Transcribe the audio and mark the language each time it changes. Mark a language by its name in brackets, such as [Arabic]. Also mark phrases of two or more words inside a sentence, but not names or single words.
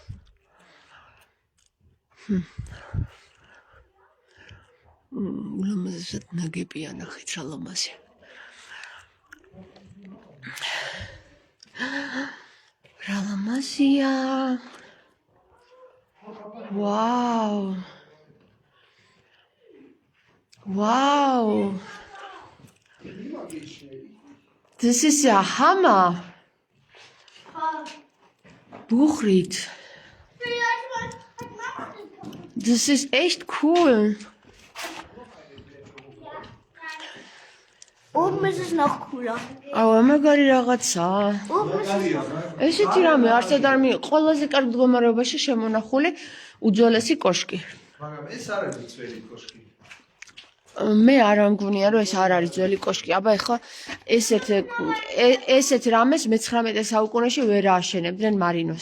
[Georgian] ულამაზესად ნაგებია, ნახეთ რა ლამაზია. რა ლამაზია. ვაუ. ვაუ. [German] Das ist ja Hammer. Buchried. Das ist echt cool. Oben ist es noch cooler. [Georgian] აუ, მაგარი რაღაცა. ესეთი რამე არსად არ მი ყველაზე კარგ მდგომარეობაში შემონახული უძველესი კოშკი. მაგრამ ეს არ არის ძველი კოშკი. მე არ ამგონია რომ ეს არ არის ძველი კოშკი. აბა ეხლა ესეთ რამეს მე-19 საუკუნეში ვერ ააშენებდნენ მარინოს.